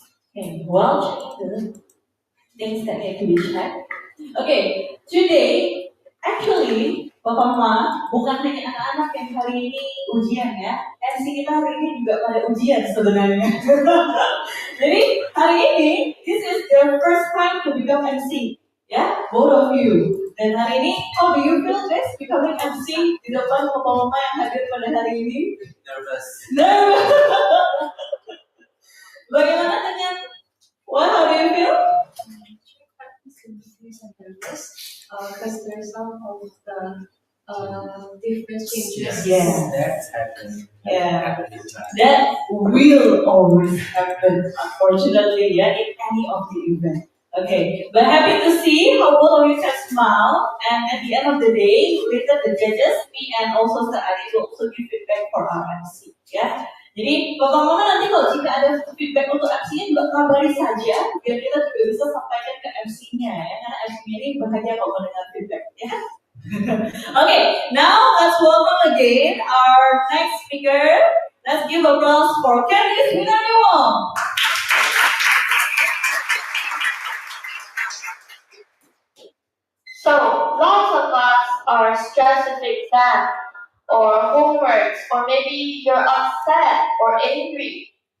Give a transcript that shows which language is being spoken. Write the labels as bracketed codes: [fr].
[en] Okay, well, the things that need to be checked. Okay, today, actually, [id] Bapak Mama, bukan hanya anak-anak yang hari ini ujian ya, MC kita hari ini juga pada ujian sebenarnya. Jadi, hari ini, [en] this is their first time to become MC, ya, both of you. [id] Dan hari ini, [en] how do you feel guys becoming MC [id] di depan Bapak Mama yang hadir pada hari ini? [en] Nervous. [id] Bagaimana dengan, [en] how do you feel? Because there's some of the different changes. Yes. That's happened. Yeah. That will always happen, unfortunately, yeah, in any of the events. Okay, but happy to see how both of you can smile, and at the end of the day, later the judges, me and also Sir Adi will also give feedback for our MC, ya. [id] Jadi, Bapak Mama nanti kalau jika ada feedback untuk MC-nya juga kabari saja, biar kita juga bisa sampaikan ke MC-nya, ya, karena MC-nya ini bahagia kalau mendengar feedback, ya. [en] Okay, now let's welcome again our next speaker. Let's give applause for Candice Winarniwong. So, lots of us are stressed with exams, or homeworks, or maybe you're upset or angry.